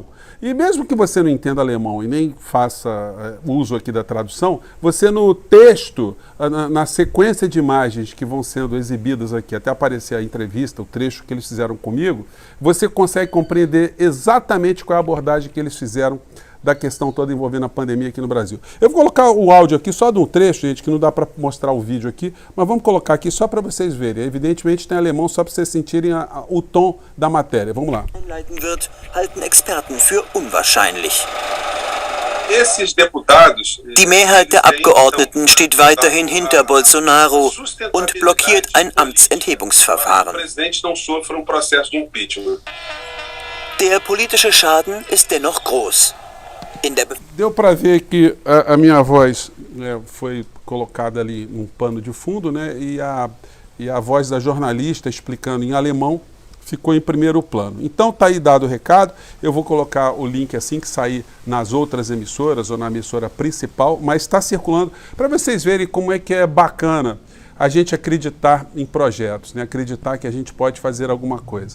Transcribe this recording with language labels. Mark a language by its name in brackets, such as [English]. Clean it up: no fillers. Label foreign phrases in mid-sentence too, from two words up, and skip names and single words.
[Portuguese] E mesmo que você não entenda alemão e nem faça uso aqui da tradução, você no texto, na sequência de imagens que vão sendo exibidas aqui, até aparecer a entrevista, o trecho que eles fizeram comigo, você consegue compreender exatamente qual é a abordagem que eles fizeram da questão toda envolvendo a pandemia aqui no Brasil. Eu vou colocar o áudio aqui só de um trecho, gente, que não dá para mostrar o vídeo aqui, mas vamos colocar aqui só para vocês verem. Evidentemente tem alemão só para vocês sentirem o tom da matéria. Vamos lá. [German] Halten Experten für unwahrscheinlich. [Portuguese] Esses deputados, [German] Die Mehrheit der Abgeordneten steht weiterhin hinter Bolsonaro und blockiert ein Amtsenthebungsverfahren. [Portuguese] O presidente não sofra processo de impeachment. [German] Der politische Schaden ist dennoch groß. [Portuguese] Deu para ver que a minha voz foi colocada ali num pano de fundo, e a voz da jornalista explicando em alemão ficou em primeiro plano. Então tá aí dado o recado, eu vou colocar o link assim que sair nas outras emissoras ou na emissora principal, mas está circulando para vocês verem como é que é bacana a gente acreditar em projetos, acreditar que a gente pode fazer alguma coisa.